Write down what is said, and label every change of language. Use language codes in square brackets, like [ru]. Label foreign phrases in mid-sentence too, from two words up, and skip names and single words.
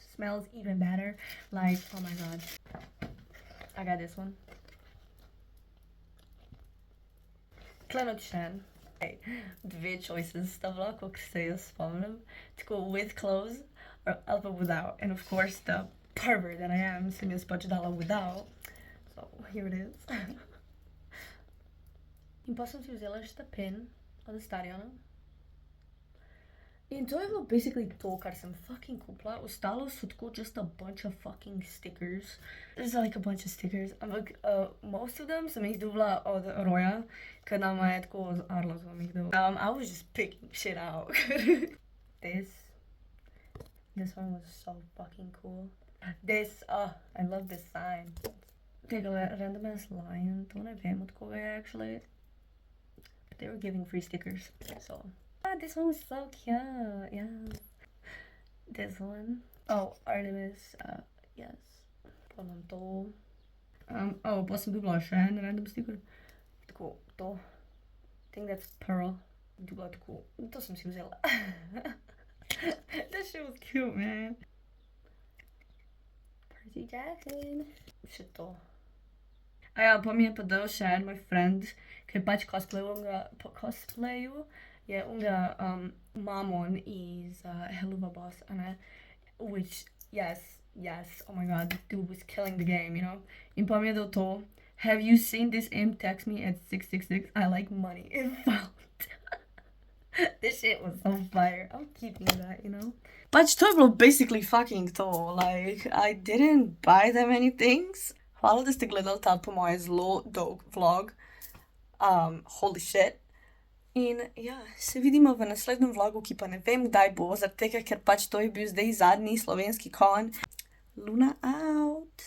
[en] Smells even better, like, oh my god. I got this one. Clenot Shan. Okay. [sl] Dve choices sta bila, koliko se jaz spomnim. [en] Tako with clothes or ali without. And of course the pervert that I am [sl] sem jaz pač dala [en] without. So here it is. [sl] In pa sem si vzela še ta pin od Astariona. In to je bilo basically to, kar sem fucking kupila. Ostalo so tako [en] just a bunch of fucking stickers. There's like a bunch of stickers. [sl] Ampak [en] most of them [sl] sem jih dobila od Roya, ker nama je tako z Arlozom jih dobila. [en] I was just picking shit out. This one was so fucking cool. This, I love this sign. Tega random ass lion, [sl] to ne vem od koga je [en] actually. But they were giving free stickers, so. This one was so cute, yeah. This one. Oh, Artemis, yes. [sl] Poznam to. Oh, pa sem dobila še en [en] random sticker. [sl] Tako, [en] to. I think that's Pearl. [sl] Dobila tako. To sem si vzela. [en] That shit was cute, man. [sl] Percy Jackson. Še to. A ja, pa mi je pa dal še en moj friend, ki je pač cosplayu. Je unga Mamon iz Helluva Boss, [en] which, yes, oh my god, the dude was killing the game, you know? [sl] In pa mi je dal to, [en] have you seen this imp text me at 666? I like money. It found. This shit was so fire. I'm keeping that, you know? [sl] Pač to je bilo [en] basically fucking to, like, I didn't buy that many things. [sl] Hvala, da ste gledali ta po moje zelo dolg vlog. [en] Holy shit. [sl] In ja, se vidimo v naslednjem vlogu, ki pa ne vem kdaj bo, zaradi tega, ker pač to je bil zdaj zadnji slovenski kon. [en] Luna out!